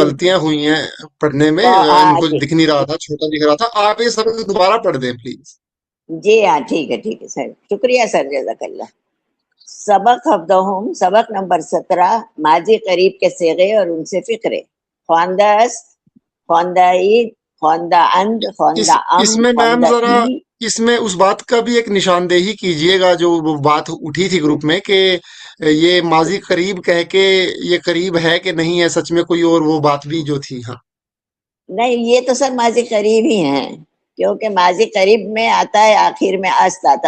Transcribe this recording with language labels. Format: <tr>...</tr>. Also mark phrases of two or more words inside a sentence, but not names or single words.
<hi>गलतियां हुई हैं पढ़ने में, इनको जी दिख नहीं रहा था, छोटा दिख रहा था। आप ये सब दोबारा पढ़ दें प्लीज। जी हाँ, ठीक है सर, शुक्रिया सर, जज़ाकल्लाह।</hi> <fa>سبق هفدهم,</fa> <hi>सबक नंबर 17, माजी करीब के सेगे और उनसे फिक्रे।</hi> <fa>خوانده است, خوانده اید، خوانده اند,</fa> <hi>इस</hi> <fa>خوانده ام,</fa> <hi>इसमें मैम</hi> <fa>ख्वांदा</fa> <hi>जरा</hi> <fa>ई।</fa> <hi>इसमें उस बात का भी एक निशानदेही कीजिएगा जो वो बात उठी थी ग्रुप में कि ये माजी करीब कह के ये करीब है कि नहीं है सच में कोई, और वो बात भी जो थी। हाँ नहीं, ये तो सर माजी करीब ही है, क्योंकि माजी करीब में आता है, आखिर में अस्त आता है।</hi>